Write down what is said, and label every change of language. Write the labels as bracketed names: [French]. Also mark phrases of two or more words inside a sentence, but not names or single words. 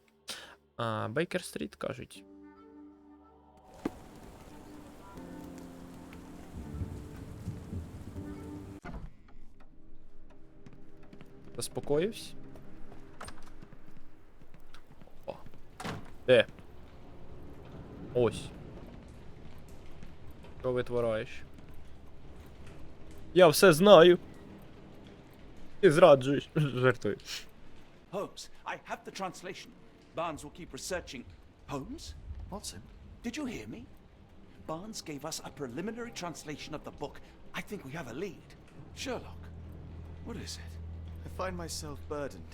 [Ukrainian] Бейкер-стріт, кажуть. Заспокоївся? О. Де? Ось. Що витвораєш? Я все знаю. Ти зраджуєш. Жартую. [English] Holmes, I have the translation. Barnes will keep researching. Holmes? Watson? Did you hear me? Barnes gave us a preliminary translation of the book, I think we have a lead. Sherlock, what is it? I find myself burdened.